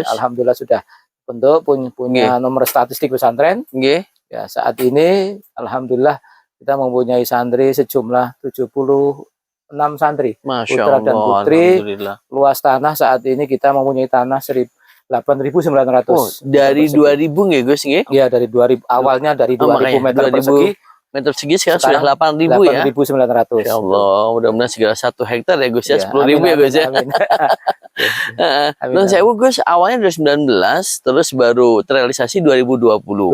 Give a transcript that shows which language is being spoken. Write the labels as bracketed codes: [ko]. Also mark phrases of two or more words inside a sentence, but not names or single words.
[id] alhamdulillah sudah bentuk punya nomor statistik pesantren. Nggih. Ya, saat ini alhamdulillah kita mempunyai santri sejumlah 76 santri. Masya Putra Allah. dan putri. Alhamdulillah. Luas tanah saat ini kita mempunyai tanah 8.900. Oh, dari 2000 nggih, Gus nggih? Ya, dari 2000 awalnya dari 2000 makanya, meter 2000 persegi Meter persegi sekarang Sekarang sudah 8.000 ya. 8.900. [ar] Ya Allah, [id] mudah-mudahan segala 1 hektar ya Gus ya, Ya, 10.000 ya Gus ya. amin. Amin, Non amin. sewu Gus, awalnya 2019, terus baru terrealisasi 2020.